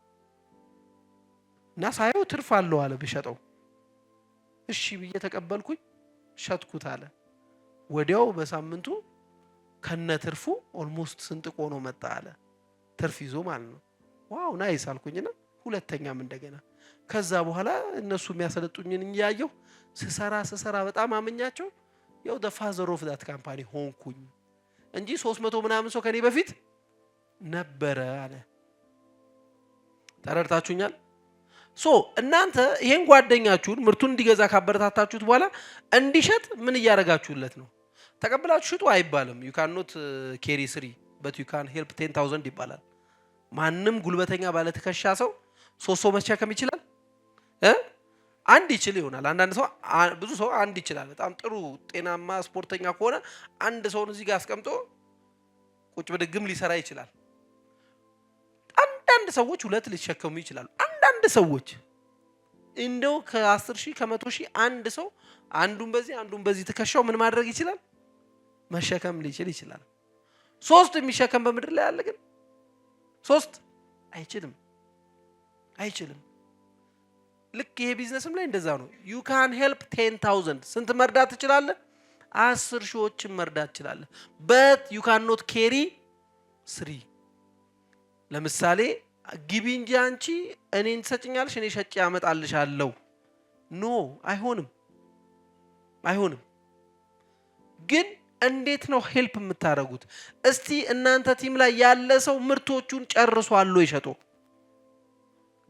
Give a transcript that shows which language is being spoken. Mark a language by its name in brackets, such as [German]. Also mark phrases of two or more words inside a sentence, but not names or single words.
[Amharic] እና ሳይው ትርፍ አለው አለ ብሸጠው። እሺ ብዬ ተቀበልኩኝ። ሸጥኩት አለ። ወዲያው በሳምንቱ ከነ ትርፉ ኦልሞስት ስንጥቆ ነው መጣ አለ። ትርፍ ይዞ ማለት ነው። [English] wow nice [Amharic] አልኩኝና ሁለተኛም እንደገና ከዛ በኋላ እነሱ የሚያሰለጡኝን እያየሁ ስሰራ በጣም አመኛቸው። ያው [English] the father of that company [Amharic] ሆንኩኝ እንጂ 300 ምናምን ሰው ከኔ በፊት ነበረ አለ። ተረድታችሁኛል? እናንተ ይሄን ጓደኛችሁን ምርቱን እንዲገዛ ካበረታታችሁት በኋላ እንዲሸጥ ምን እያደረጋችሁለት ነው? ተቀብላችሁ ሽጡ አይባልም። [English] you cannot carry 3 but you can help 10,000 [Amharic] ይባላል። ማንም ጉልበተኛ ባለ ተከሻ ሰው 3 ሰው መሸከም ይችላል? አንድ ይችል ይሆናል። አንዳንድ ሰው ብዙ ሰው አንድ ይችላል። በጣም ጥሩ ጤናማ ስፖርተኛ ከሆነ አንድ ሰውን እዚህ ጋር አስቀምጦ ቁጭ በድግም ሊሰራ ይችላል። አንዳንድ ሰዎች ሁለት ሊሸከሙ ይችላሉ። አንዳንድ ሰዎች እንደው ከ10,000 ከ100,000 አንድ ሰው አንዱን በዚህ ተከሻው ምን ማድረግ ይችላል? መሸከም ሊችል ይችላል። 3 የሚሸከም በምድር ላይ አለ ግን 3 አይችልም። ልክ ይሄ ቢዝነስም ላይ እንደዛ ነው። [English] you can help 10,000 [Amharic] ስንት መርዳት ትችላለህ? 10 ሺዎችን መርዳት ትችላለህ። [English] but you cannot carry 3። [Amharic] ለምሳሌ ግቢ እንጂ አንቺ እኔን ትሰጭኛለሽ እኔ ሸጬ አመጣልሻለሁ። ኖ አይሆንም። ግን እንዴት ነው ሄልፕ የምታደርጉት? እስቲ እናንተ ቲም ላይ ያለ ሰው ምርቶቹን ጨርሷል ወይ ሸጦ?